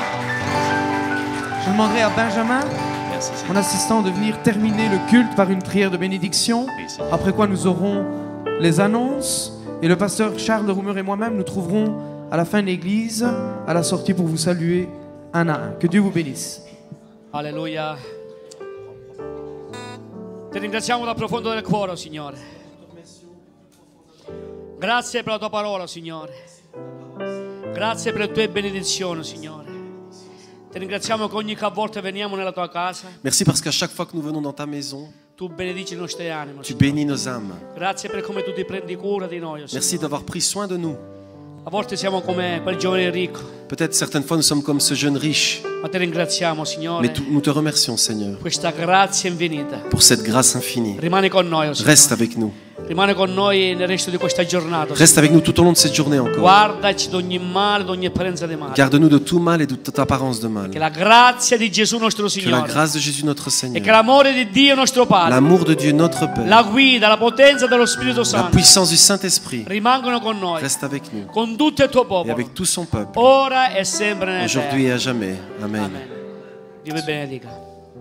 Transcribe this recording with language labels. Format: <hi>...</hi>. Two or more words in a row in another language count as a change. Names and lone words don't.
<fr>Je demanderai à Benjamin, Merci, mon assistant, de venir terminer le culte par une prière de bénédiction. Après quoi nous aurons les annonces et le pasteur Charles Roumer et moi-même nous trouverons à la fin de l'église, à la sortie, pour vous saluer un à un. Que Dieu vous bénisse. Alleluia.</fr> <it>Ti ringraziamo dal profondo del cuore, Signore. Grazie per la tua parola, Signore. Grazie per le tue benedizioni, Signore. Ti ringraziamo che ogni volta veniamo nella tua casa,</it> <fr>Merci parce qu'à chaque fois que nous venons dans ta maison,</fr> <it>tu benedici le nostre anime,</it> <fr>tu</fr> <it>Signore.</it> <fr>bénis nos âmes.</fr> <it>Grazie per come tu ti prendi cura di noi,</it> <fr>Merci</fr> <it>Signore.</it> <fr>d'avoir pris soin de nous.</fr> <it>A volte siamo come quel giovane ricco,</it> <fr>Peut-être certaines fois nous sommes comme ce jeune riche,</fr> <it>ma ti ringraziamo, Signore,</it> <fr>mais nous te remercions, Seigneur,</fr> <it>questa grazia infinita.</it> <fr>pour cette grâce infinie.</fr> <it>Rimani con noi, Signore.</it> <fr>Reste avec nous.</fr> <it>Rimane con noi nel resto di questa giornata.</it> <fr>Reste avec nous tout au long de cette journée encore.</fr> <it>Guardaci da ogni male, da ogni apparenza di male.</it> <fr>Garde-nous de tout mal et de toute apparence de mal.</fr> <it>Che la grazia di Gesù nostro</it> <fr>Que la</fr> <it>Signore</it> <fr>grâce de Jésus notre</fr> <it>e che</it> <fr>Seigneur,</fr> <it>l'amore di Dio nostro Padre,</it> <fr>l'amour de Dieu notre Père,</fr> <it>la guida, la potenza dello Spirito</it> <fr>la</fr> <it>Santo</it> <fr>puissance du Saint-Esprit</fr> <it>rimangono con noi,</it> <fr>reste avec nous</fr> <it>con tutto il tuo</it> <fr>et</fr> <it>popolo,</it> <fr>avec tout son peuple,</fr> <it>ora e sempre nell'eterno.</it> <fr>aujourd'hui et à jamais. Amen.</fr> <it>Amen. Dio vi benedica.</it>